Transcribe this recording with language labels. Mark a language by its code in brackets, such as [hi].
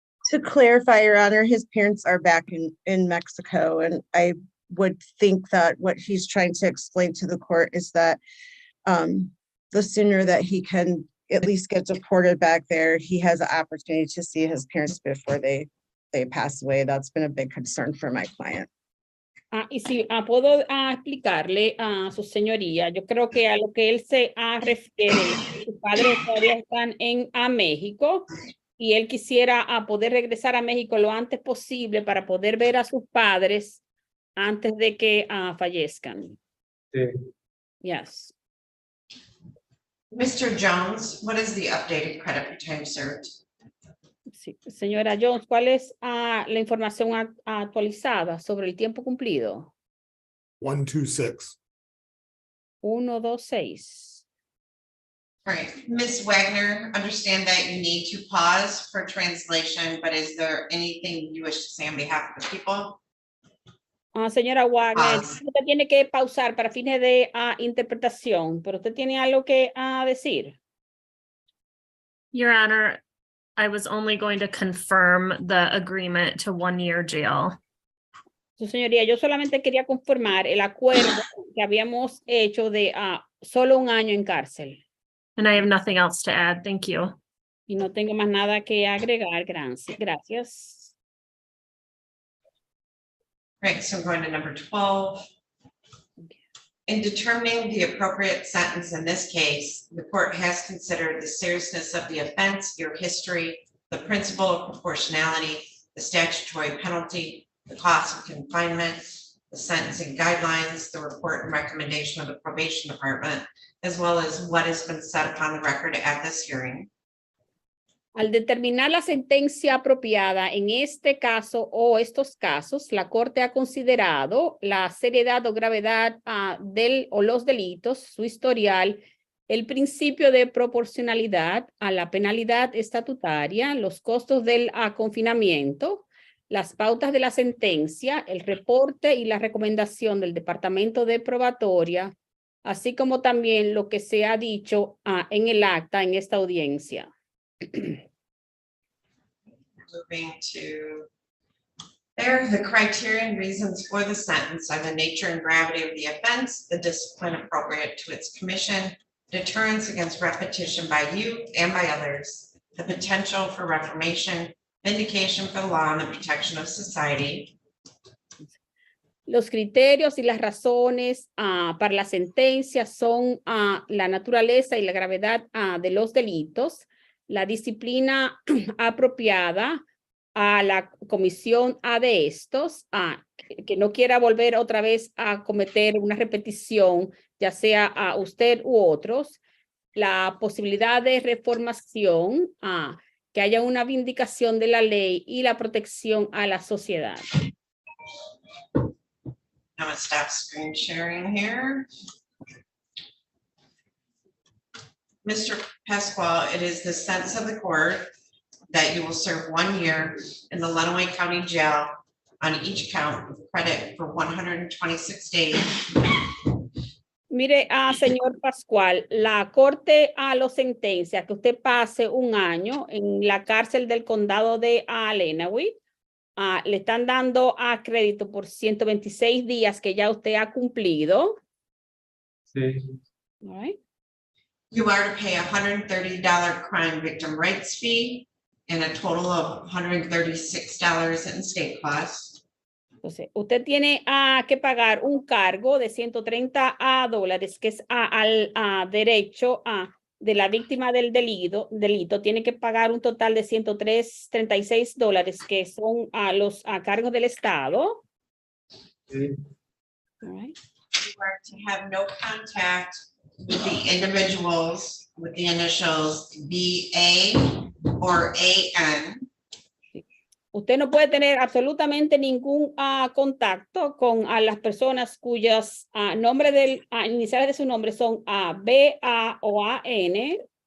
[en] To clarify, Your Honor, his parents are back in Mexico, and I would think that what he's trying to explain to the court is that the sooner that he can at least get deported back there, he has an opportunity to see his parents before they pass away. That's been a big concern for my client. [es] Y si puedo explicarle a su señoría, yo creo que a lo que él se refiere, sus padres todavía están en México y él quisiera poder regresar a México lo antes posible para poder ver a sus padres antes de que fallezcan. Sí. [en] Yes. Mr. Jones, what is the updated credit for time served? [es] Sí. Señora Jones, ¿cuál es la información actualizada sobre el tiempo cumplido? 126. 126. [en] All right, Ms. Wagner, understand that you need to pause for translation, but is there anything you wish to say on behalf of the people? [es] Señora Wagner, usted tiene que pausar para fines de interpretación, pero usted tiene algo que decir. [en] Your Honor, I was only going to confirm the agreement to 1 year jail. [es] Su señoría, yo solamente quería confirmar el acuerdo que habíamos hecho de solo 1 año en cárcel. [en] And I have nothing else to add. Thank you. [es] Y no tengo más nada que agregar. Gracias. [en] Right, so I'm going to number 12. In determining the appropriate sentence in this case, the court has considered the seriousness of the offense, your history, the principle of proportionality, the statutory penalty, the cost of confinement, the sentencing guidelines, the report and recommendation of the probation department, as well as what has been said upon the record at this hearing. [es] Al determinar la sentencia apropiada en este caso o estos casos, la Corte ha considerado la seriedad o gravedad los delitos, su historial, el principio de proporcionalidad a la penalidad estatutaria, los costos del confinamiento, las pautas de la sentencia, el reporte y la recomendación del Departamento de Probatoria, así como también lo que se ha dicho en el acta en esta audiencia. [en] Moving to there, the criteria and reasons for the sentence are the nature and gravity of the offense, the discipline appropriate to its commission, deterrence against repetition by you and by others, the potential for reformation, vindication for the law and the protection of society. [es] Los criterios y las razones para la sentencia son la naturaleza y la gravedad de los delitos, la disciplina apropiada a la comisión de estos, que no quiera volver otra vez a cometer una repetición, ya sea a usted u otros, la posibilidad de reformación, que haya una vindicación de la ley y la protección a la sociedad. [en] I'm gonna stop screen sharing here. Mr. Pasquale, it is the sense of the court that you will serve 1 year in the Lenawee County Jail on each count with credit for 126 days. [es] Mire, señor Pascual, la corte lo sentencia que usted pase 1 año en la cárcel del condado de Lenawee. Le están dando crédito por 126 días que ya usted ha cumplido. Sí. [en] All right. You are to pay $130 crime victim rights fee and a total of $136 in state costs. [es] Entonces, usted tiene que pagar un cargo de $130, que es al derecho de la víctima del delito. Tiene que pagar un total de $136, que son los cargos del Estado. Sí. [en] All right. You are to have no contact with the individuals with the initials BA or AN. [es] Usted no puede tener absolutamente ningún contacto con las personas cuyas iniciales de su nombre son B, A o AN.